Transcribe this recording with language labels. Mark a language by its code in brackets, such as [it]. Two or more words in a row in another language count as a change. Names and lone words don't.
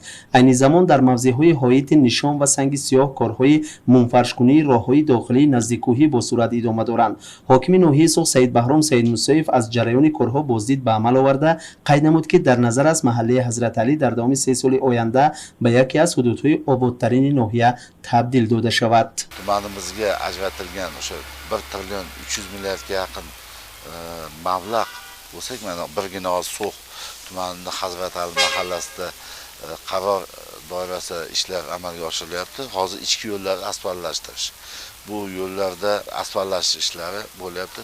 [tg] عین زمان در موضع‌های حایط نشان و سنگ سیاه کارهای منفرش‌کنی راههای داخلی نزدیک کوهی با صورت ادامه دارند. حاکم ناحیه سوخ سید بهرام سید موسیف از جریان کارها بازدید به عمل آورده قید نمود که در نظر است محله حضرت علی در دوام 3 سال آینده به یکی از حدودهای آبادترین ناحیه تبدیل داده شود. [uz] Tumanimizga ajratilgan o'sha 1 trillion 300 milliardga yaqin mablag' bo'lsak, mana birgina So'x tumanining Hazrat Ali mahallasida qaror doirasida ishlar amalga oshirilyapti. Hozir ichki yo'llarni asfaltlashtirish. Bu yo'llarda asfaltlash ishlari bo'lyapti.